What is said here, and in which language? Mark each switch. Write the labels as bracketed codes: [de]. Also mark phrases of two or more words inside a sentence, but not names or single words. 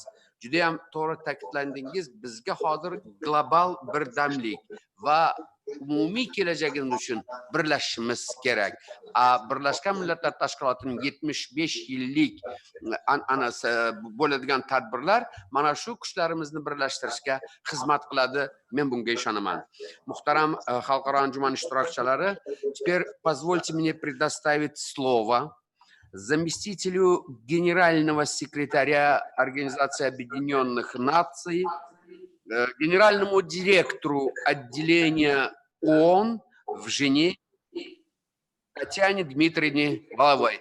[uz] Juda ham to'g'ri ta'kidlandingiz, bizga hozir global birdamlik va umumiy kelajagimiz uchun birlashishimiz kerak. Birlashgan Millatlar Tashkilotining 75 yillik an'anasi bo'ladigan tadbirlar mana shu kuchlarimizni birlashtirishga xizmat qiladi. Men bunga ishonaman. Muhtaram xalqaro anjuman ishtirokchilari, [ru] теперь позвольте мне предоставить слово заместителю генерального секретаря Организации Объединенных Наций, генеральному директору отделения ООН в Женеве Татьяне Дмитриевне Головой.